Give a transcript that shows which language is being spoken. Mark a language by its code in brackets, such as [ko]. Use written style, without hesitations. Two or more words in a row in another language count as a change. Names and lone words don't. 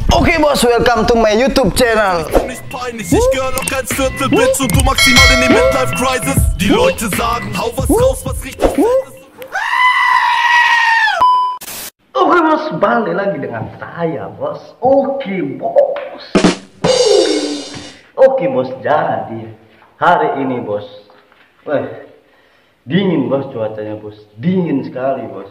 [id] Oke bos, [en] welcome to my YouTube channel. [de] Nicht peinlich, ich gehör noch kein Viertel, Bitch, und du maximal in die Midlife-Crisis. Die Leute sagen, hau was raus, was richtig fett ist. [id] Oke bos, balik lagi dengan saya bos. Oke bos. Oke bos, jadi hari ini bos, dingin bos, cuacanya bos, dingin sekali bos.